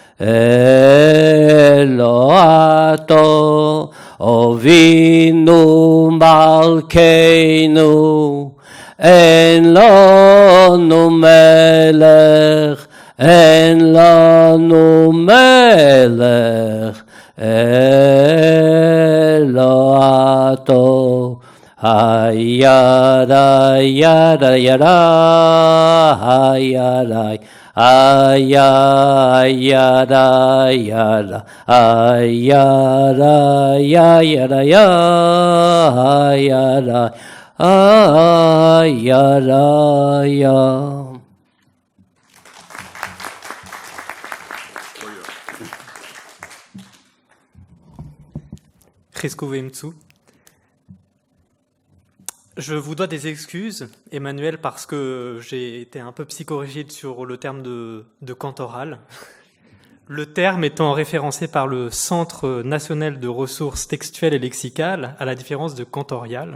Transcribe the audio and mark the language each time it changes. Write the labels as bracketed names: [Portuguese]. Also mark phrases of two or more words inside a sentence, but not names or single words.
[Hebrew] אלא אתה, אבינו מלכנו, אין לנו מלך, אין לנו מלך, אלא אתה, Ayada yada yada ayada ayada yada ayada yada ayada ayada ya. חזקו ואמצו. [French] Je vous dois des excuses, Emmanuel, parce que j'ai été un peu psychorigide sur le terme de cantoral. Le terme étant référencé par le Centre national de ressources textuelles et lexicales, à la différence de cantorial.